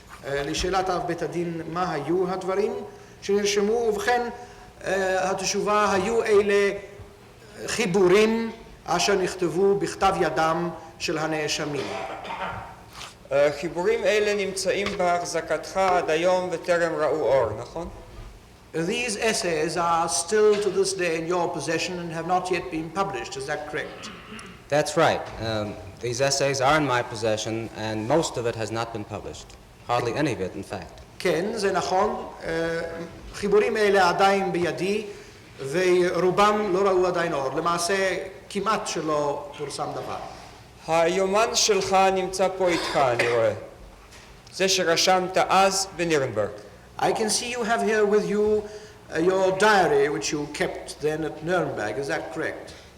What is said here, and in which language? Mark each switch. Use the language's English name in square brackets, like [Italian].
[Hebrew] לשאלת אב בית הדין מה היו הדברים שנרשמו, ובכן התשובה היו אלה חיבורים אשר נכתבו בכתב ידם של הנאשמים. חיבורים אלה נמצאים בהחזקתך עד היום וטרם ראו אור, נכון? [English] These essays are still to this day in your possession and have not yet been published. Is that correct? That's right. These essays are in my possession and most of it has not been published. Hardly any of it, in fact. [Hebrew] כן, זה נכון. חיבורים אלה עדיין בידי ורובם לא ראו עדיין אור. למעשה כמעט שלא פורסם דבר. היומן שלך נמצא פה איתך, אני רואה. זה שרשמת אז בנירנברג. [English] I can see you have here with you your diary which you kept then at Nuremberg, is that correct?